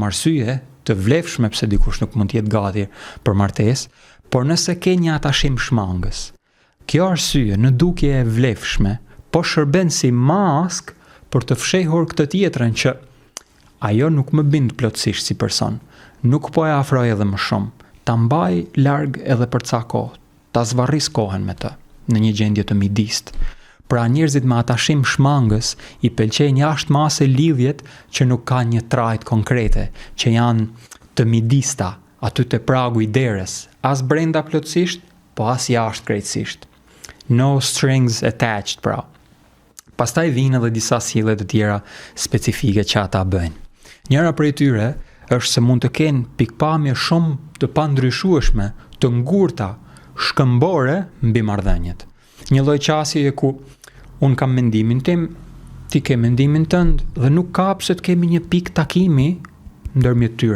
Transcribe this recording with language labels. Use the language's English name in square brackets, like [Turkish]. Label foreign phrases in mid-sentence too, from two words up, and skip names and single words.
[Albanian] arsye të vlefshme pse dikush nuk mund të jetë gati për martesë, por nëse ke një atashim shmangës, kjo arsye në dukje e vlefshme po shërben si mask për të fshehur këtë tjetrën që ajo nuk më bind plotësisht si person, nuk po e afroj edhe më shumë, ta mbaj larg edhe për ca kohë, ta zvarris kohën me të, në një gjendje të midist. Pra njerëzit me atashim shmangës i pëlqejnë jashtë mase lidhjet që nuk kanë një trajt konkrete, që janë të midista, aty te pragu i derës, as brenda plotësisht, po as jashtë krejtësisht. [English] no strings attached, [Albanian] pra. Pastaj vinë edhe disa sjellje të tjera specifike që ata bëjnë. Njëra prej tyre është se mund të kenë pikpamje shumë të pandryshueshme, të ngurta, shkëmbore mbi marrëdhëniet. Një lloj qasjeje ku un kam mendimin tim, ti ke mendimin tënd dhe nuk ka pse të kemi një pikë takimi ndërmjet tyre.